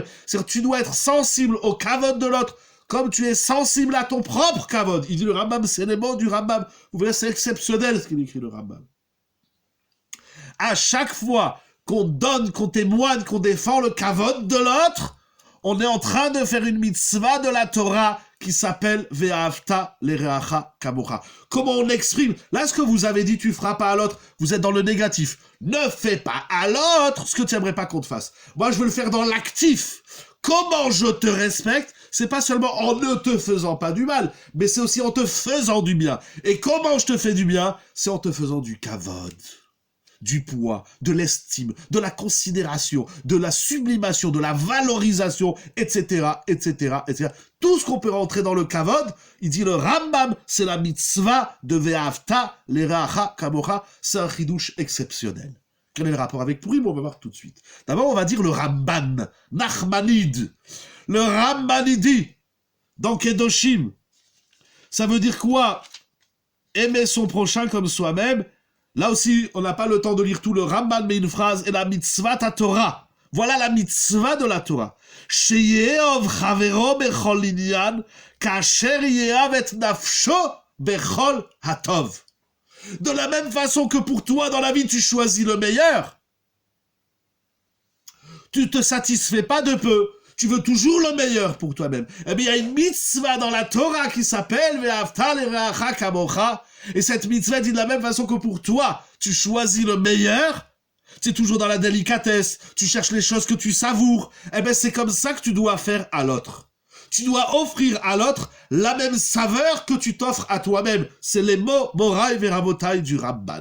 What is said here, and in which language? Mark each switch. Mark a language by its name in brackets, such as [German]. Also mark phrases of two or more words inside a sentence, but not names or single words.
[French] C'est-à-dire que tu dois être sensible au kavod de l'autre, comme tu es sensible à ton propre kavod. Il dit le Rambam, c'est les mots du Rambam. Vous verrez, c'est exceptionnel ce qu'il écrit le Rambam. À chaque fois qu'on donne, qu'on témoigne, qu'on défend le kavod de l'autre, on est en train de faire une mitzvah de la Torah qui s'appelle [Hebrew] ואהבת לרעך כמוך. [French] Comment on exprime? Là, ce que vous avez dit, tu feras pas à l'autre, vous êtes dans le négatif. Ne fais pas à l'autre ce que tu aimerais pas qu'on te fasse. Moi, je veux le faire dans l'actif. Comment je te respecte? C'est pas seulement en ne te faisant pas du mal, mais c'est aussi en te faisant du bien. Et comment je te fais du bien? C'est en te faisant du kavod, du poids, de l'estime, de la considération, de la sublimation, de la valorisation, etc., etc., etc. Tout ce qu'on peut rentrer dans le kavod, il dit le Rambam, c'est la mitzvah de [Hebrew] ואהבת לרעך כמוך. [French] C'est un chidouche exceptionnel. Quel est le rapport avec Purim? On va voir tout de suite. D'abord, on va dire le Ramban, Nachmanide. Le Rambanidi, dans Kedoshim, ça veut dire quoi? Aimer son prochain comme soi-même. Là aussi, on n'a pas le temps de lire tout le Ramban, mais une phrase est la mitzvah ta Torah. Voilà la mitzvah de la Torah. [Hebrew] שיאהב חברו בכל ענין, כאשר יאהב את נפשו בכל הטוב. [French] De la même façon que pour toi, dans la vie, tu choisis le meilleur, tu te satisfais pas de peu. Tu veux toujours le meilleur pour toi-même. Eh bien, il y a une mitzvah dans la Torah qui s'appelle [Hebrew] ואהבת לרעך כמוך. [French] Et cette mitzvah dit de la même façon que pour toi, tu choisis le meilleur. Tu es toujours dans la délicatesse. Tu cherches les choses que tu savoures. Eh bien, c'est comme ça que tu dois faire à l'autre. Tu dois offrir à l'autre la même saveur que tu t'offres à toi-même. C'est les mots [Hebrew] מורי ורבותי [French] du Ramban.